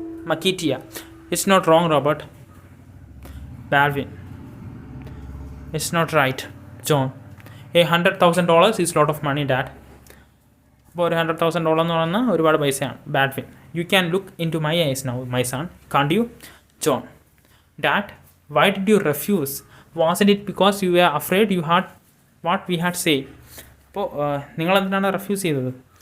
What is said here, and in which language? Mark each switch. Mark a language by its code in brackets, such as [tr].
[en] Makitia, it's not wrong, Robert. Balvin, it's not right. John, $100,000 is a lot of money, Dad. [ml] അപ്പോൾ ഒരു $100,000 എന്ന് പറയുന്നത് ഒരുപാട് പൈസയാണ്. [en] Baldwin, you can look into my eyes now, my son, can't you? John, Dad, why did you refuse? Wasn't it because you were afraid you had what we had said? [ml] അപ്പോൾ നിങ്ങൾ എന്തിനാണ് refuse ചെയ്തത്?